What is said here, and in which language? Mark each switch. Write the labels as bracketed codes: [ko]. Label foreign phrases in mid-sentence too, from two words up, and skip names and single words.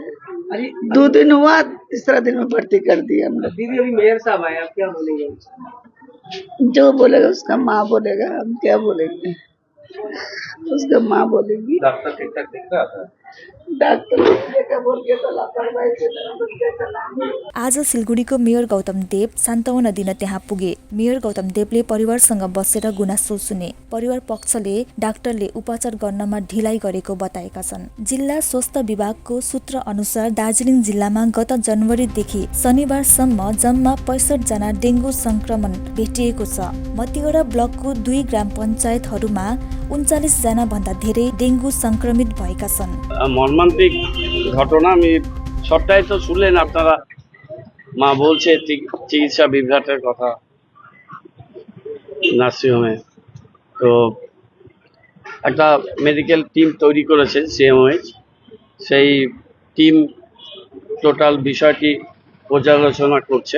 [hi] 2 दिन हुआ, तीसरा दिन में भर्ती कर दिया हमने। दीदी अभी मेयर साहब आए, आप क्या बोलेंगे? जो बोलेगा उसका माँ बोलेगा, हम क्या बोलेंगे, उसका माँ बोलेगी। डॉक्टर ठीक ठाक दिख रहा था? डॉक्टर बोल के तो लापरवाही से चला। [ne] आज सिलगढीको मेयर गौतम देव सान्त्वना दिन त्यहाँ पुगे। मेयर गौतम देवले परिवारसँग बसेर गुनासो सुने। परिवार पक्षले डाक्टरले उपचार गर्नमा ढिलाइ गरेको बताएका छन्। जिल्ला स्वास्थ्य विभागको सूत्र अनुसार दार्जिलिङ जिल्लामा गत जनवरीदेखि शनिबारसम्म जम्मा 65 जना डेङ्गु संक्रमण भेटिएको छ। मतिगढा ब्लकको 2 ग्राम पञ्चायतहरूमा 39 जना भन्दा धेरै डेङ्गु संक्रमित भएका छन्। [bn] মর্মান্তিক ঘটনা আমি সবটাই তো শুনলেন আপনারা। মা বলছে চিকিৎসা বিভ্রাটের কথা নার্সিংহোমে। তো একটা [en] medical team [bn] তৈরি করেছে CMOH, সেই টিম টোটাল বিষয়টি পর্যালোচনা করছে।